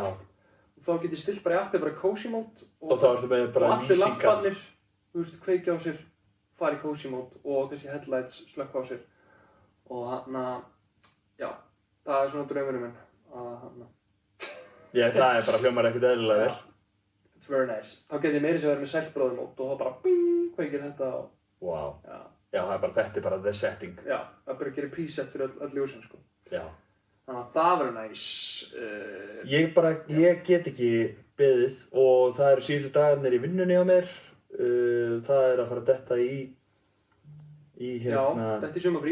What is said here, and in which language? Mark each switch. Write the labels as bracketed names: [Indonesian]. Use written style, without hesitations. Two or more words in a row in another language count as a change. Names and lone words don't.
[Icelandic] Og þá get ég stilt bara í appi, bara [English] cozy mode [Icelandic] og þá ertu með bara lýsingar. Og allir lamparnir, þú veist, kveikja á sér, fara í [English] cozy mode [Icelandic] og kannski headlights slökkva á sér. Og já, það er svona draumurinn minn. Já, það er bara hljómar ekkert eðlilega vel. [English] It's very nice. [Icelandic] Þá get ég meira sem að vera með sellbróðumót og þá bara bing, kveikir þetta og... Wow. Já, þetta er bara [English] the setting. [Icelandic] Já, það er bara að gera preset fyrir öll ljósin, sko. Já. Þannig að það verður nice. Ég get ekki beðið og það eru síðustu dagarnir í vinnunni á mér. Það er að fara að detta í hérna... Já, detta í sumarfrí.